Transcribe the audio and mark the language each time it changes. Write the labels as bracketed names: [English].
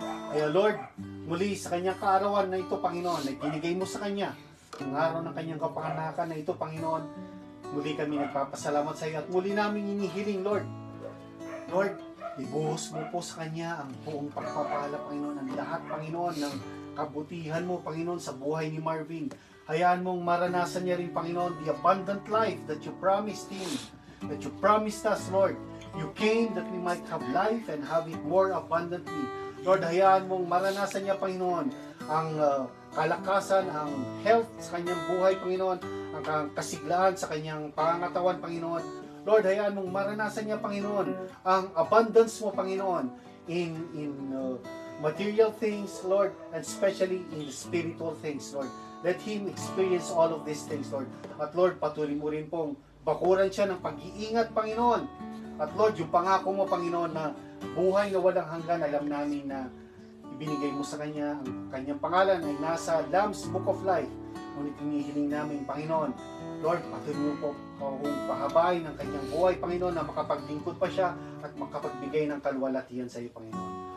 [Filipino] Kaya, Lord, muli sa kanyang kaarawan na ito, Panginoon, ay binigay mo sa kanya, yung araw ng kanyang kapanganakan na ito, Panginoon, muli kami nagpapasalamat sa iyo at muli namin inihiling, Lord. Lord, ibuhos mo po sa kanya ang buong pagpapala, Panginoon, ang lahat, Panginoon, ng kabutihan mo, Panginoon, sa buhay ni Marvin. Hayaan mong maranasan niya rin, [English] Panginoon, the abundant life that you promised him, that you promised us, Lord. You came that we might have life and have it more abundantly. [Filipino] Lord, hayaan mong maranasan niya, Panginoon, ang kalakasan, ang health sa kanyang buhay, Panginoon, ang kasiglaan sa kanyang pangangatawan, Panginoon. [English] Lord, [Filipino] hayaan mong maranasan niya, Panginoon, ang abundance mo, Panginoon, [English] in material things, Lord, and especially in the spiritual things, Lord. Let him experience all of these things, Lord. [Filipino] At Lord, patuloy mo rin pong bakuran siya ng pag-iingat, Panginoon. At Lord, yung pangako mo, Panginoon, na buhay na walang hanggan, alam namin na ibinigay mo sa kanya, ang kanyang pangalan ay nasa Lamb's Book of Life. Ngunit hinihiling namin, Panginoon, Lord, patuloy mo po kung pahabay ng kanyang buhay, Panginoon, na makapaglingkod pa siya at makapagbigay ng kalwalatian sa iyo, Panginoon.